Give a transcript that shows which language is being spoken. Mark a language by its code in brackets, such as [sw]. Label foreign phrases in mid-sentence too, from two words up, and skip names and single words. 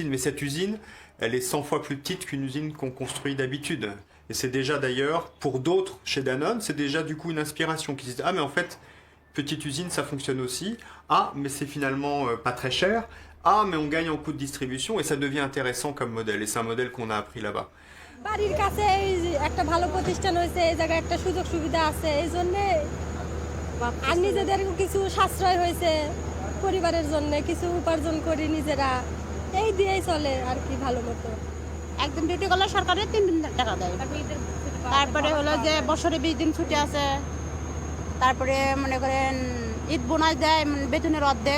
[fr] Mais cette usine, elle est 100 fois plus petite qu'une usine qu'on construit d'habitude. Et c'est déjà d'ailleurs, pour d'autres chez Danone, c'est déjà du coup une inspiration qui se dit « Ah mais en fait, petite usine, ça fonctionne aussi. Ah mais c'est finalement pas très cher. Ah mais on gagne en coût de distribution » et ça devient intéressant comme modèle. Et c'est un modèle qu'on a appris là-bas. [bn] বাড়ির কাছে একটা ভালো প্রতিষ্ঠান হয়েছে, এই জায়গায় একটা সুযোগ সুবিধা আছে, এই জন্যে আর নিজেদের কিছু সাশ্রয় হয়েছে, পরিবারের জন্য কিছু উপার্জন করি নিজেরা, এই দিয়েই চলে আর কি ভালো মতো। একদিন ডিউটি করলে সরকারের 3 দিন টাকা দেয়, তারপরে হলো যে বছরে 20 দিন ছুটি আছে, তারপরে মনে করেন ঈদ বোনাস দেয় বেতনের অর্ধেক,